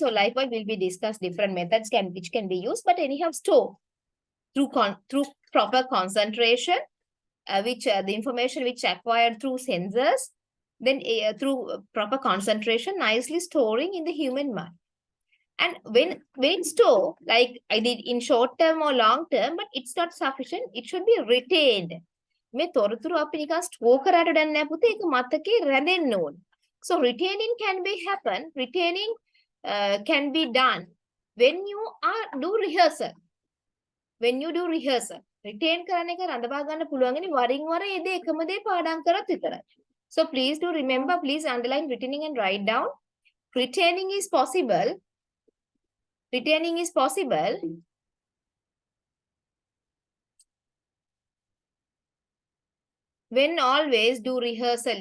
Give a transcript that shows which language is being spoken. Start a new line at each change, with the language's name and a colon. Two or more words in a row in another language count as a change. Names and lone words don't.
English: So likewise will be discussed different methods which can be used, but anyhow store through proper concentration, which the information which acquired through sensors, then through proper concentration, nicely storing in the human mind. And when it's stored, like I did in short term or long term, but it's not sufficient, it should be retained.
Sinhala: මේ තොරතුරු අපි නිකන් ස්ටෝර් කරාට දැන් නෑ පුතේ, ඒක මතකේ රැඳෙන්න ඕන.
English: So retaining can be happen, retaining can be done when you do rehearsal. When you do rehearsal,
Sinhala: retain කරන එක රඳවා ගන්න පුළුවන් ඉන්නේ වරින් වර ඒ දේ එකම දේ පාඩම් කරත් විතරයි.
English: So please do remember, please underline retaining and write down. Retaining is possible. Retaining is possible when always do rehearsal.